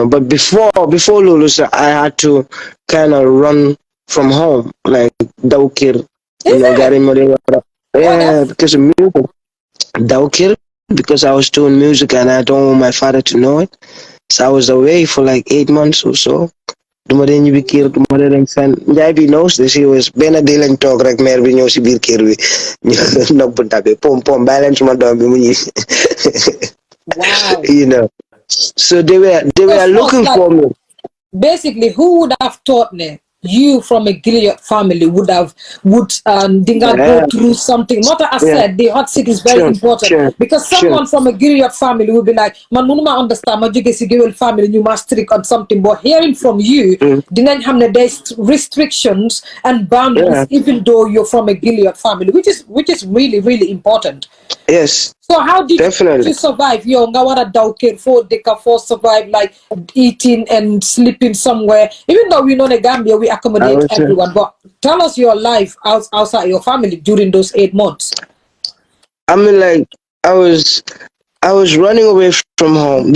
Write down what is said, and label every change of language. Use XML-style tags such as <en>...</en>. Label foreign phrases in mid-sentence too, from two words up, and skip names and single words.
<en>But before Lulusa, I had to kind of run from home, like Daukir. Is got it? him. Oh, Yeah, that's because of music. That would kill because I was doing music and I don't want my father to know it. So I was away for like 8 months or so.</en> <wo>Duma dee ñibbi kër duma dee dem fenn Njaay bi</wo> <en>knows this. He was</en> <wo>benn di lañ toog rek mère bi ñëw si biir kër bi ñu nopp tabe pom pom bàyyi leen suma doom bi mu ñibbi</wo> <en>wow. you know. So they were Because most looking like for me. basically, who would have thought ne? You from a Gilead family would dinga go Yeah, through something. Not that I yeah, said the hot seat is very sure, important sure, because sure. someone from a Gilead family would be like, man, munuma understand</en> <wo>ma jóge si</wo> <en>Gilead family you must strict on something. But hearing from you, Mm,</en> <wo>dinañ xam ne</wo> <en>there's restrictions and yeah, boundaries even though you're from a Gilead family, which is really, really important. yes, So how did definitely. you survive? Yo,</en> <wo>nga wara daw kër</wo> <en>for they can for survive like eating and sleeping somewhere. Even though we know the Gambia we I accommodate was, everyone, but tell us your life outside your family during those 8 months. I mean, like, I was, I was running away from home.</en>